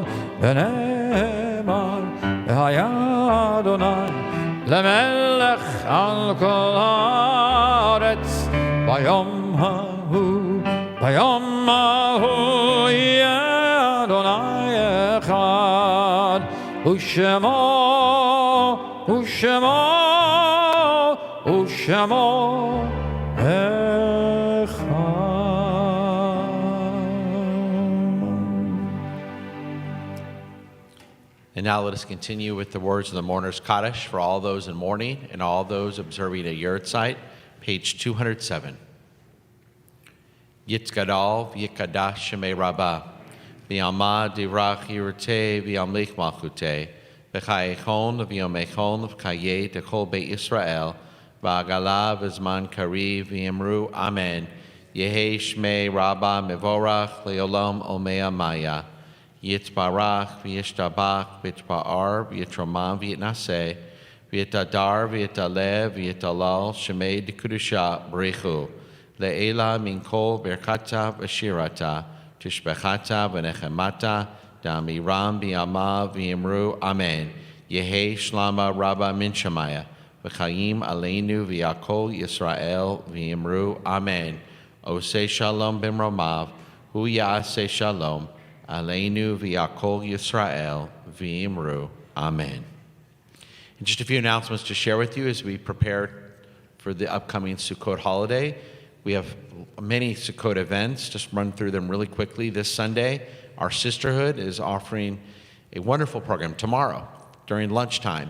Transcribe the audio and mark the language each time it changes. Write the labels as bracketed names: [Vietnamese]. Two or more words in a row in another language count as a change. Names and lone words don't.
[Hebrew] ונאמר והיה אדוני למלך על כל הארץ, ביום ההוא יהיה אדוני אחד, ושמו אחד. [English] And now let us continue with the words of the mourner's Kaddish for all those in mourning and all those observing a yurtzeit, page 207. [Aramaic] יתגדל ויתקדש שמיה רבא, בעלמא די ברא כרעותיה וימליך מלכותיה, בחייכון וביומיכון ובחיי דכל בית ישראל, בעגלא ובזמן קריב ואמרו אמן. יהא שמיה רבא מברך לעלם ולעלמי עלמיא. יתברך וישתבח ויתפאר ויתרומם ויתנשא ויתהדר ויתעלה ויתהלל שמיה דקודשא בריך הוא לעלא מן כל ברכתא ושירתא תשבחתא ונחמתא דאמירן בעלמא ואמרו אמן. יהא שלמא רבא מן שמיא וחיים עלינו ועל כל ישראל ואמרו אמן. [Hebrew] עושה שלום במרומיו הוא יעשה שלום עלינו ועל כל ישראל ואמרו אמן. [English] And just a few announcements to share with you as we prepare for the upcoming Sukkot holiday. We have many Sukkot events. Just run through them really quickly. This Sunday, our sisterhood is offering a wonderful program tomorrow during lunchtime.